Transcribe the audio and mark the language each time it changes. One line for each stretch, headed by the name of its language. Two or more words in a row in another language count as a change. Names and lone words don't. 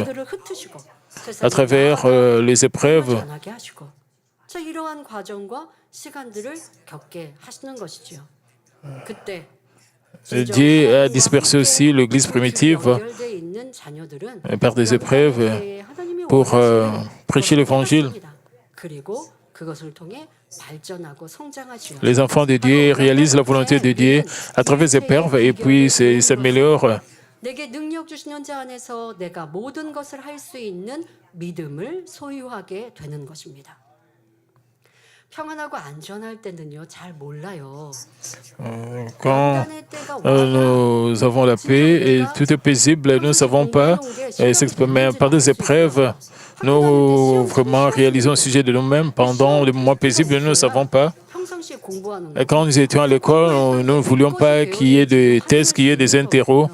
French: À travers les épreuves, Dieu a dispersé aussi l'Église primitive par des épreuves pour prêcher l'Évangile. Les enfants de Dieu réalisent la volonté de Dieu à travers les épreuves et puis ils s'améliorent.
Korean: 내게 능력 주시는 자 안에서 내가 모든 것을 할 수 있는 믿음을 소유하게 되는 것입니다. 평안하고 안전할 때는요, 잘 몰라요.
French: Quand nous avons la paix et tout est paisible, nous ne savons pas s'exprimer par des épreuves. Nous vraiment réalisons le sujet de nous-mêmes. Pendant les moments paisibles, nous ne savons pas. Et quand nous étions à l'école, nous ne voulions pas qu'il y ait des tests, qu'il y ait des interros.